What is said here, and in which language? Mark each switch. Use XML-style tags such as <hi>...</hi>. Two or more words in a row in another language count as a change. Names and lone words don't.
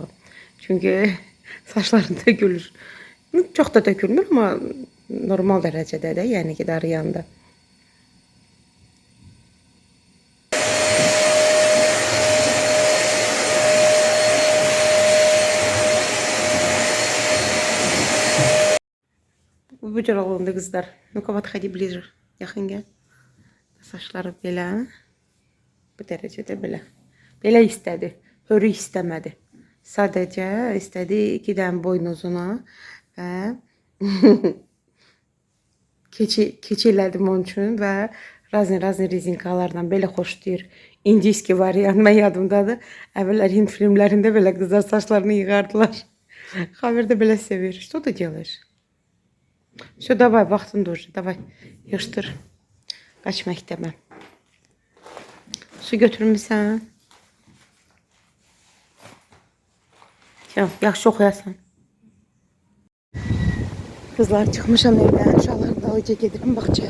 <az>Çünki saçlarını dökülür. Çox da dökülmür, amma normal dərəcədə də, yəni ki, darıyanda. Bu cür olundu qızlar.</az> <ru>Ну-ка, подходи ближе.</ru> <az>Yaxın gəl. Saçları belə. Bu dərəcədə belə. Belə istədi. Hörük istəmədi. Sadəcə istədi 2 dənə boynuzuna və keçi elədim onun üçün və razne rezinkalarla belə xoşlayır. İndiski variant mən yadımdadır. Əvvəllər Hind filmlərində belə qızlar saçlarını yığardılar. Xavər də belə sevir.</az> <ru>Что ты делаешь? Все, давай,</ru> <az>vaxtın dur. Давай, yığışdır. Qaç məktəbə. Su götürmüsən? Yaxşı oxuyasan. Kızlar çıxmışam evdən. Uşaqlarla dalınca gedirəm bağçaya.</az>